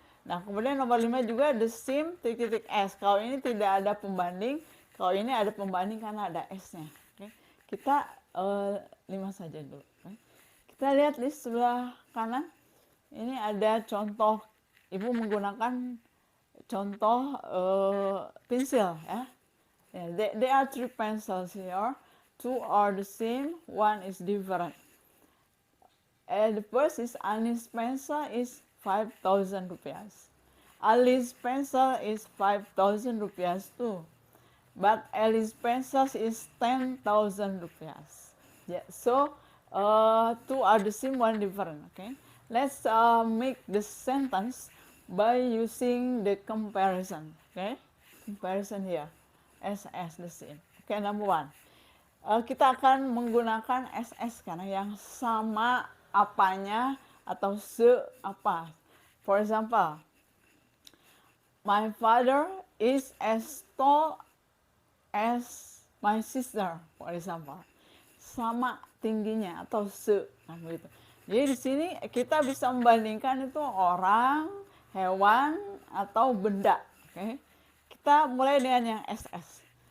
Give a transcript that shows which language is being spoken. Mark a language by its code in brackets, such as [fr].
[id] Nah, kemudian nomor 5 juga [en] the same [id] titik-titik S. Kalau ini tidak ada pembanding, kalau ini ada pembanding karena ada S-nya. Oke. Kita 5 saja dulu. Oke. Kita lihat di sebelah kanan. Ini ada contoh, Ibu menggunakan contoh pensil ya. [en] There are 3 pencils here. 2 are the same, 1 is different. The first is Anis pencil is 5,000 rupiahs. Ali's pencil is 5,000 rupiahs too. But Ali's pencil is 10,000 rupiahs. Yeah, so 2 are the same, 1 different. Okay. Let's make the sentence by using the comparison. Okay, comparison here, SS the same. Okay, number 1. [id] Kita akan menggunakan SS karena yang sama apanya atau se apa. [en] For example, my father is as tall as my sister. For example, [id] sama tingginya atau se, nah begitu. Jadi di sini kita bisa membandingkan itu orang, hewan, atau benda. [en] Okay? [id] Kita mulai dengan yang SS.